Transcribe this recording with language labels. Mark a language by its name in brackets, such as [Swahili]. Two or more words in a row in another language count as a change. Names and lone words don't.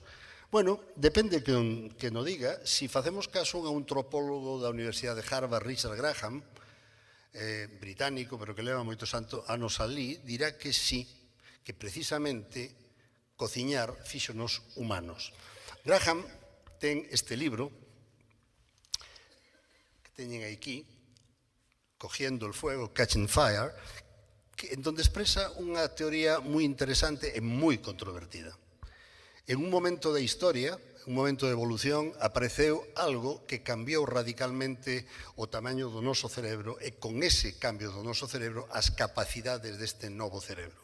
[Galician] Bueno, depende que no diga. Si facemos caso a un antropólogo da Universidade de Harvard, Richard Graham, británico, pero que leva moitos anos alí, dirá que sí, que precisamente cociñar fíxonos humanos. Graham ten este libro que teñen aquí, [Spanish] Cogiendo el fuego, [English] Catching Fire, [Galician] en donde expresa unha teoría moi interesante e moi controvertida. En un momento da historia, un momento de evolución, apareceu algo que cambiou radicalmente o tamaño do noso cerebro e con ese cambio do noso cerebro as capacidades deste novo cerebro.